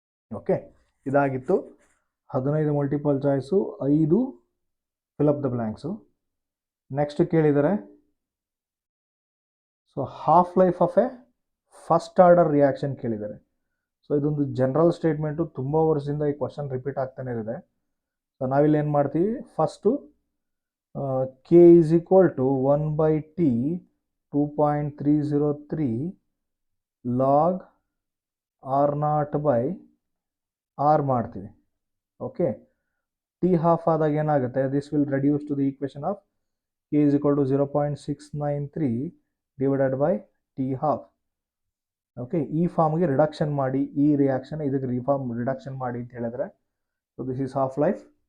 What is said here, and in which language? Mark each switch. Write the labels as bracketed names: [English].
[Kannada] Okay, ಇದಾಗಿತ್ತು 15 multiple choice, 5 fill up the blanks. Next ಕೇಳಿದರೆ, so half life of A first order reaction ಕೇಳಿದ್ದಾರೆ. So ಇದೊಂದು general statement, ತುಂಬ ವರ್ಷದಿಂದ ಈ ಕ್ವಶನ್ ರಿಪೀಟ್ ಆಗ್ತಾನೆ ಇದೆ. ಸೊ ನಾವಿಲ್ಲಿ ಏನು ಮಾಡ್ತೀವಿ, first [English] K is equal to 1 by T 2.303 log R naught by R ಮಾಡ್ತೀವಿ. Okay, [Kannada] ಟಿ ಹಾಫ್ ಆದಾಗ ಏನಾಗುತ್ತೆ, [English] This will reduce to the equation of K is equal to 0.693 divided by T half. [Kannada] Okay, ಈ ಫಾರ್ಮ್ಗೆ reduction ಮಾಡಿ, ಈ reaction ಇದಕ್ಕೆ reduction ಮಾಡಿ ಅಂತ ಹೇಳಿದ್ರೆ, so this is half life.